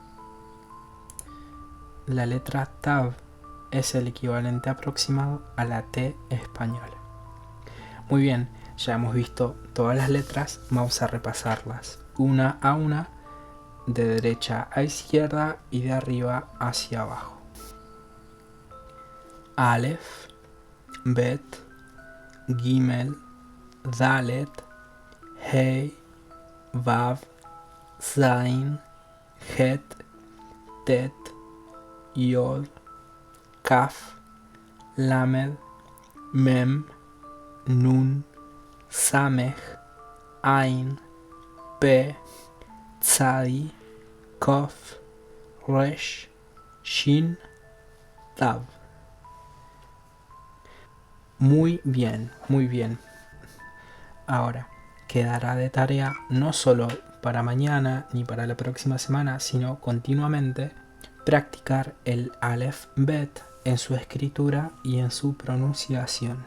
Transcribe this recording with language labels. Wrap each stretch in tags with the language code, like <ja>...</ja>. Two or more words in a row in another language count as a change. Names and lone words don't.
<es>La letra tav es el equivalente aproximado a la T española. Muy bien, ya hemos visto todas las letras, vamos a repasarlas una a una, de derecha a izquierda y de arriba hacia abajo. Aleph, Bet, Gimel, Dalet, Hey, Vav, Zain, Het, Tet, Yod, Kaf, Lamed, Mem, Nun, Samech, Ain, Pe, Tzadi, Kof, Resh, Shin, Tav. Muy bien, muy bien. Ahora, quedará de tarea no solo para mañana ni para la próxima semana, sino continuamente practicar el Aleph Bet en su escritura y en su pronunciación.</es>